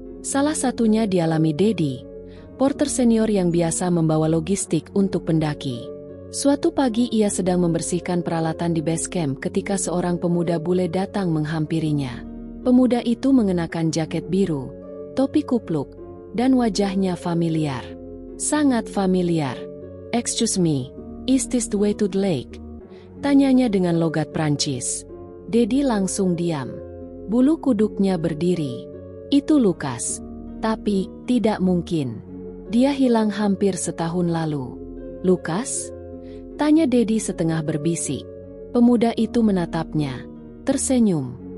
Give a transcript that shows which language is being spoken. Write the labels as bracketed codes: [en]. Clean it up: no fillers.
[id] Salah satunya dialami Dedi, porter senior yang biasa membawa logistik untuk pendaki. Suatu pagi ia sedang membersihkan peralatan di base camp ketika seorang pemuda bule datang menghampirinya. Pemuda itu mengenakan jaket biru, topi kupluk, dan wajahnya familiar. Sangat familiar. [en] "Excuse me, is this the way to the lake?" [id] Tanyanya dengan logat Prancis. Dedi langsung diam. Bulu kuduknya berdiri. Itu Lukas. Tapi, tidak mungkin. Dia hilang hampir setahun lalu. "Lukas?" Tanya Dedi setengah berbisik. Pemuda itu menatapnya, tersenyum.